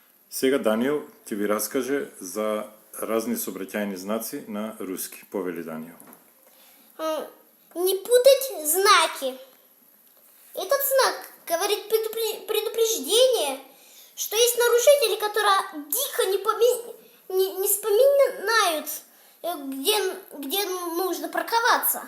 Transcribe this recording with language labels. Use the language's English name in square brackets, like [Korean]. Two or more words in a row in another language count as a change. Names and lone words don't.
[Bulgarian] Сега Даниел ти ви разкаже за разни съобретайни знаци на руски. Повели Даниел. [Russian] Не путать знаки. Этот знак говорит предупреждение, что есть нарушители, которые дико не вспоминают, где нужно парковаться.